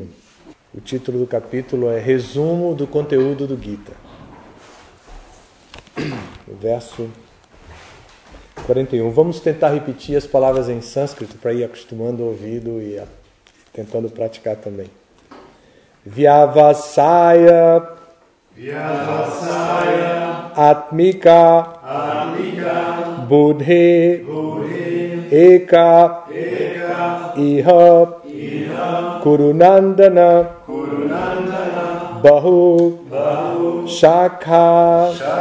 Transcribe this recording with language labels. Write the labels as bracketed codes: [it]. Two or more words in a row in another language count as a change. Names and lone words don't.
[pt] O título do capítulo é Resumo do conteúdo do Gita. O verso 41. Vamos tentar repetir as palavras em sânscrito para ir acostumando o ouvido e tentando praticar também. [sa] Vyavasaya Atmika Buddhi Eka Iha Kurunandana Bahu Shakha